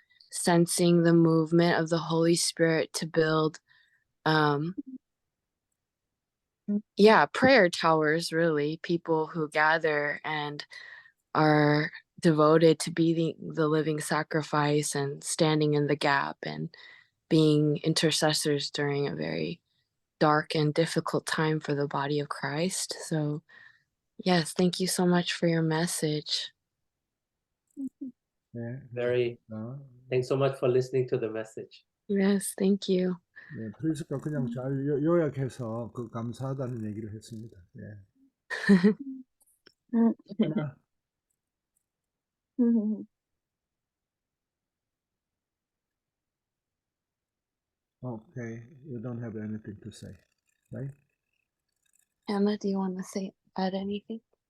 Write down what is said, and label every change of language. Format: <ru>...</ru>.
<en>sensing the movement of the Holy Spirit to build, prayer towers, really, people who gather and are devoted to being the living sacrifice and standing in the gap and being intercessors during a very dark and difficult time for the body of Christ. So, yes, thank you so much for your message.</en> <ko>네,</ko> <en>Very. 어, Thanks so much for listening to the message. Yes, thank you.</en> <ko>네, 프리스가 그냥 잘 요약해서 그 감사하다는 얘기를 했습니다. 예.</ko> <en>하나, okay, you don't have anything to say, right? Anna, do you want to add anything?</en>